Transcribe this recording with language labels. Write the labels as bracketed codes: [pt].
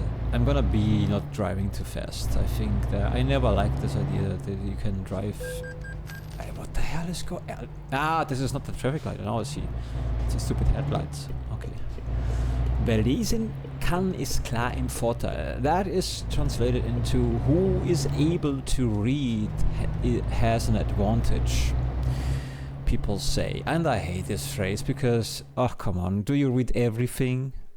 [en] I'm gonna be not driving too fast. I think that I never liked this idea that you can drive. What the hell is going? This is not the traffic light. Now I see. It's a stupid headlights. Okay. [de] Wer lesen kann, ist klar im Vorteil. [en] That is translated into who is able to read has an advantage. People say, and I hate this phrase because, oh come on, do you read everything?